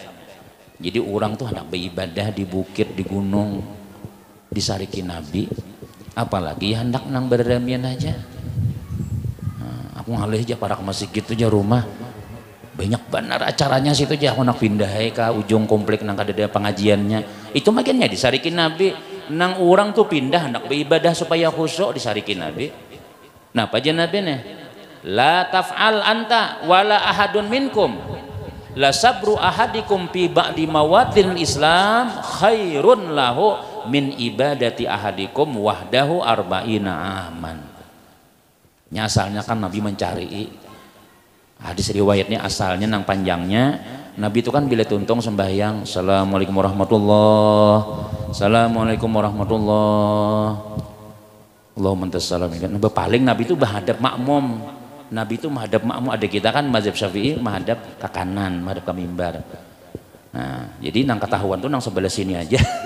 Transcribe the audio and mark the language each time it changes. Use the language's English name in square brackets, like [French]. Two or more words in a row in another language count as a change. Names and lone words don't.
[Banjar] Jadi orang tuh hendak beribadah di bukit di gunung disariki Nabi apalagi hendak nang berdamian aja nah, aku ngalih aja para ke masjid gitu aja rumah banyak benar acaranya situ aja aku nak pindah ke ujung komplek nang kada ada pengajiannya itu makinnya disariki Nabi nang orang tuh pindah hendak beribadah supaya khusyuk disariki Nabi nah apa aja Nabi nih [Arabic] لا تفعل أنت ولا أحد منكم لصبر أحدكم في بعض مواطن الإسلام خير له من عبادة أحدكم وحده أربعين عاما. [Banjar] Asalnya kan Nabi mencari hadis riwayatnya asalnya nang panjangnya Nabi itu kan bila tuntung sembahyang [Arabic] السلام عليكم ورحمة الله السلام عليكم ورحمة الله اللهم أنت السلام [Banjar] paling Nabi itu menghadap makmum Nabi itu menghadap makmum ada kita kan mazhab Syafi'i menghadap ke kanan menghadap ke mimbar nah jadi nang ketahuan tuh nang sebelah sini aja